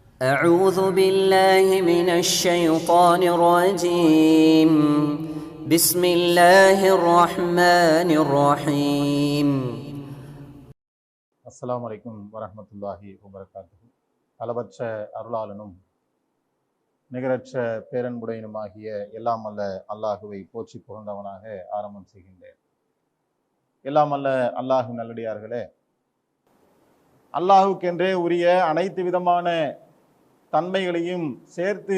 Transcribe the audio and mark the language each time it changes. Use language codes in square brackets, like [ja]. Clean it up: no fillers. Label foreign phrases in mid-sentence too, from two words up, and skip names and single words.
[ar] أعوذ بالله من الشيطان الرجيم بسم الله الرحمن الرحيم السلام عليكم ورحمة الله وبركاته. [ta] அளவற்ற அருளாளனும் நிகரற்ற பேரன்புடையனுமாகிய எல்லாம் அல்ல அல்லாஹுவை போற்றி புகழ்ந்தவனாக ஆரம்பம் செய்கின்றேன். எல்லாம் அல்ல அல்லாஹு நல்லடியார்களே, அல்லாஹுக்கென்றே உரிய அனைத்து விதமான தன்மைகளையும் சேர்த்து